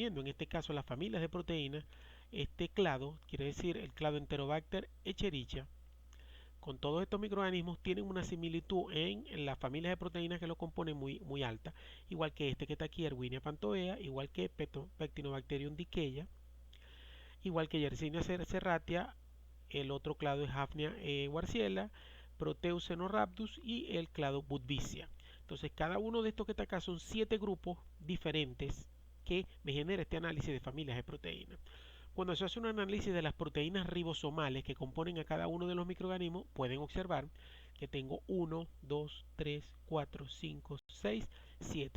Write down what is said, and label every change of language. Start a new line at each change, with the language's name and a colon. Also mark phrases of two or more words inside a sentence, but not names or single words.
Spanish: En este caso, las familias de proteínas. Este clado, quiere decir el clado Enterobacter Escherichia, con todos estos microorganismos tienen una similitud en las familias de proteínas que lo componen muy alta, igual que este que está aquí, Erwinia panthoea, igual que Pectinobacterium dicheia, igual que Yersinia serratia. El otro clado es Hafnia warsiella, Proteucenorhabdus y el clado Budweisia. Entonces cada uno de estos que está acá son 7 grupos diferentes que me genera este análisis de familias de proteínas. Cuando se hace un análisis de las proteínas ribosomales que componen a cada uno de los microorganismos, pueden observar que tengo 1, 2, 3, 4, 5, 6, 7.